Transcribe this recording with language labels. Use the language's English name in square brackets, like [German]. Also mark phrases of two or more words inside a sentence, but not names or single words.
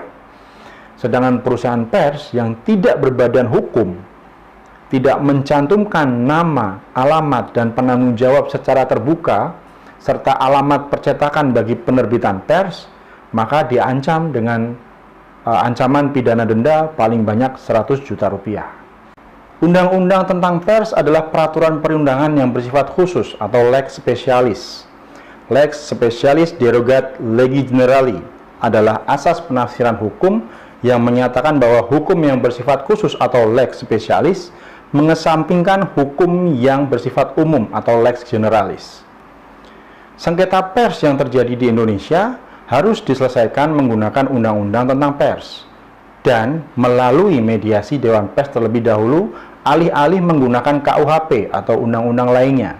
[Indonesian] Sedangkan perusahaan pers yang tidak berbadan hukum, tidak mencantumkan nama, alamat, dan penanggung jawab secara terbuka, serta alamat percetakan bagi penerbitan pers, maka diancam dengan ancaman pidana denda paling banyak 100 juta rupiah. Undang-undang tentang pers adalah peraturan perundangan yang bersifat khusus atau [Latin] lex specialis. Lex specialis derogat legi generali [Indonesian] adalah asas penafsiran hukum yang menyatakan bahwa hukum yang bersifat khusus atau [Latin] lex specialis [Indonesian] mengesampingkan hukum yang bersifat umum atau [Latin] lex generalis. [Indonesian] Sengketa pers yang terjadi di Indonesia harus diselesaikan menggunakan undang-undang tentang pers dan melalui mediasi Dewan Pers terlebih dahulu, alih-alih menggunakan KUHP atau undang-undang lainnya.